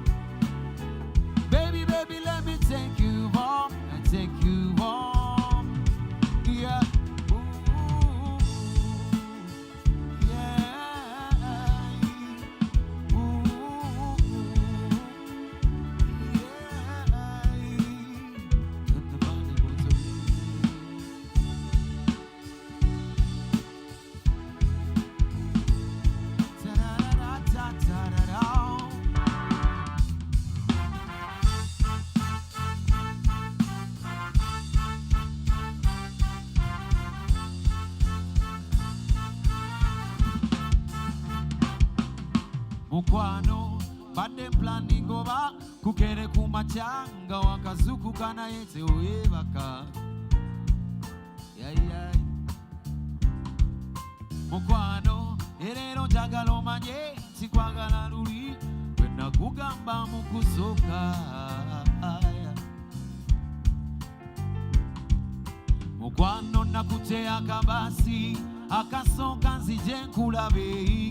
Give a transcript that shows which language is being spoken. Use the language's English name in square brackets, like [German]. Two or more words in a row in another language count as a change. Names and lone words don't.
[English] Baby, baby, let me take you home, I take you home. Yeah. Ooh, yeah. Ooh, yeah. Let the body go to ta-da-da-da-da-da-da. [Ganda] Mukwano badde [English] planning over [Ganda] kukere kumachanga wakazuku kana yete oyebaka. [English] Yeah. [Ganda] Mukwano erero njagala omanye sikwagala luli bwe nakugamba mu kusooka. Mukwano nakute akabasi akasooka nzije nkulabe.